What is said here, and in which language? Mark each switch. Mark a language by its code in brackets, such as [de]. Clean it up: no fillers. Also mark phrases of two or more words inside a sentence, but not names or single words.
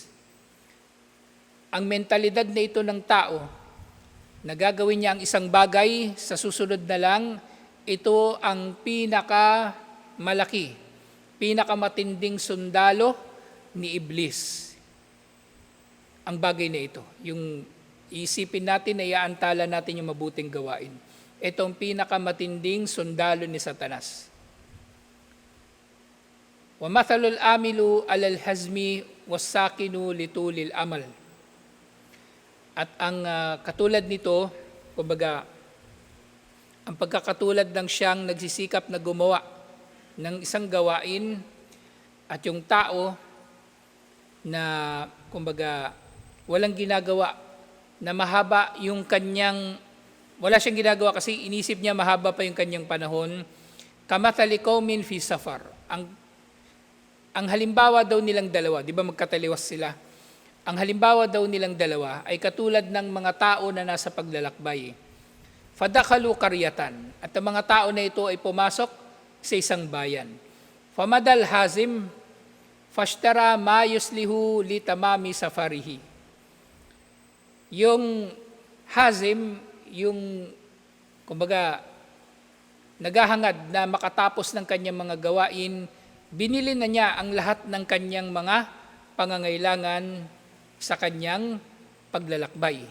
[tl] Ang mentalidad na ito ng tao, na gagawin niya ang isang bagay, sa susunod na lang, ito ang pinakamalaki, pinakamatinding sundalo ni Iblis. Ang bagay na ito, yung isipin natin na iaantala natin yung mabuting gawain. Ito ang pinakamatinding sundalo ni Satanas. [ar] وَمَثَلُ الْآمِلُ عَلَى الْحَزْمِ وَالسَّاكِنُ لِطُولِ الْأَمَلِ. [tl] At ang katulad nito, kumbaga, ang pagkakatulad ng siyang nagsisikap na gumawa ng isang gawain at yung tao na, kumbaga, walang ginagawa, na mahaba yung kanyang, wala siyang ginagawa kasi inisip niya mahaba pa yung kanyang panahon. [ar] كمثل قوم في سفر. [tl] Ang halimbawa daw nilang dalawa, di ba magkataliwas sila? Ang halimbawa daw nilang dalawa ay katulad ng mga tao na nasa paglalakbay. [ar] فدخلوا قرية. [tl] At ang mga tao na ito ay pumasok sa isang bayan. [ar] فمضى الحازم فاشترى ما يصلح لتمام سفره. [tl] Yung hazim, yung kumbaga naghahangad na makatapos ng kanyang mga gawain, binili na niya ang lahat ng kanyang mga pangangailangan sa kanyang paglalakbay.